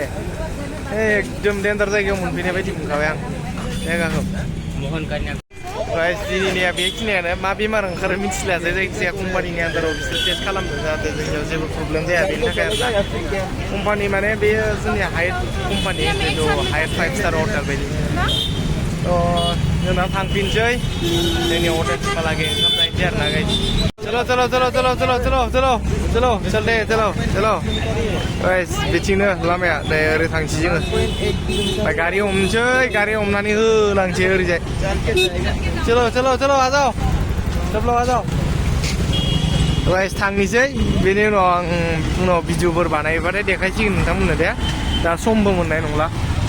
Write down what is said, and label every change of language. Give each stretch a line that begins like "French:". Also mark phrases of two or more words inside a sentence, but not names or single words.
Bodo: एकदम डेन्जार जायगायाव मोनफैनाय बायदि मोनखाबाय आं जायगाखौ गाइस दिनैनिया बेखिनियानो मा बेमार ओंखारो मिथिलासै जायखिजाया कम्पानिनि आन्दाराव बिसोर टेस्ट खालामदों जाहाथे जोंनियाव जेबो प्रब्लेम जाया बेनि थाखाय आरोना कम्पानि माने बेयो जोंनि हाइट कम्पानि जितु हाइट
English: 5 star hotel
Bodo: बायदि जोंना थांफिनसै जोंनि हटेलसिमहालागै ओंखाम जाहैनोसै आरोना गाइस
Hindi: चलो चलो चलो चलो चलो चलो चलो चलो चल दे चलो चलो गाइस
Bodo: बिथिंनो लामाया नै ओरै थांसै जोङो ओमफ्राय गारि हमनोसै गारि हमनानै होलांसै ओरैजाय
Hindi: चलो चलो चलो आ जाओ
Bodo: सब लोग आ जाओ गाइस थांनोसै बेनि उनाव आं उनाव भिडिअफोर बानायबाथाय देखायसिगोन नोंथांमोननो दे दा समबो मोननाय नंला